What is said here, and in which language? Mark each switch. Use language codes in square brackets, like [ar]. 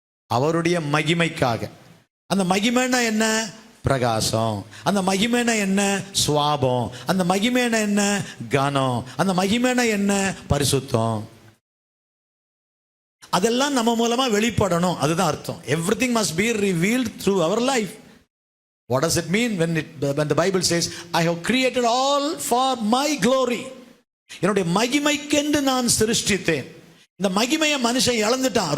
[ta] அவருடைய மகிமைக்காக. அந்த மகிமைனா என்ன? பிரகாசம். அந்த மகிமைனா என்ன? சுவாபம். அந்த மகிமைனா என்ன? கனம். அந்த மகிமைனா என்ன? பரிசுத்தம். அதெல்லாம் நம்ம மூலமா வெளிப்படணும், அதுதான் அர்த்தம். [en] everything must be revealed through our life. What does it mean when the Bible says I have created all for my glory? [ta] என்னுடைய மகிமைக்கென்று நான் சிருஷ்டித்தேன். இந்த மகிமையை மனுஷன் இழந்துட்டான்.